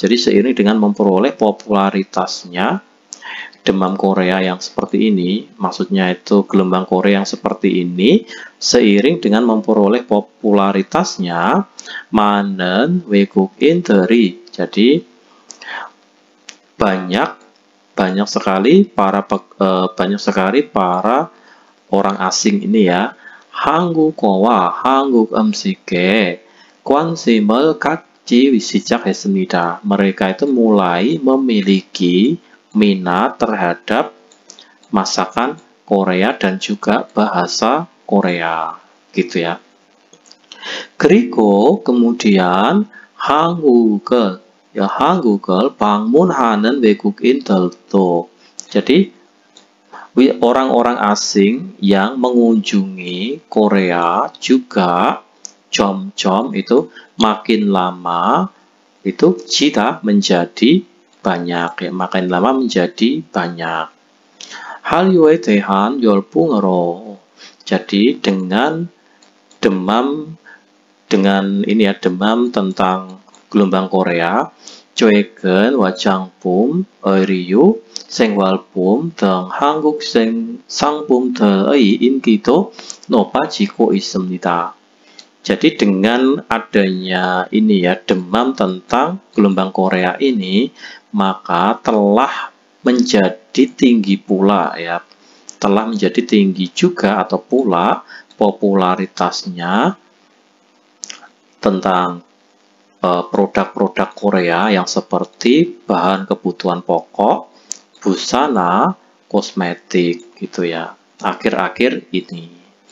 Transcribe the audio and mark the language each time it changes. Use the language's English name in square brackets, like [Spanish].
[Indonesian] Jadi seiring dengan memperoleh popularitasnya demam Korea yang seperti ini, maksudnya itu gelombang Korea yang seperti ini, seiring dengan memperoleh popularitasnya [Korean] 많은 외국인들이, [Indonesian] jadi banyak sekali para orang asing ini ya, [Korean] 한국어와 한국 음식에 관심을 갖기 시작했습니다. [Indonesian] Mereka itu mulai memiliki minat terhadap masakan Korea dan juga bahasa Korea, gitu ya. [Korean] 그리고 [Indonesian] kemudian [Korean] 한국을 방문하는 외국인들도, [Indonesian] jadi orang-orang asing yang mengunjungi Korea juga [Korean] 점점 [Indonesian] itu makin lama itu jida menjadi banyak, ya, makin lama menjadi banyak. [Korean] 한류에 대한 열풍으로, [Indonesian] jadi dengan demam tentang gelombang Korea, [Korean] 최근 화장품, 의류, 생활품 등 한국 상품들의 인기도 높아지고 있습니다. [Indonesian] Jadi dengan adanya ini ya, demam tentang gelombang Korea ini, maka telah menjadi tinggi pula ya, telah menjadi tinggi juga atau pula popularitasnya tentang produk-produk Korea yang seperti bahan kebutuhan pokok, busana, kosmetik gitu ya, akhir-akhir ini.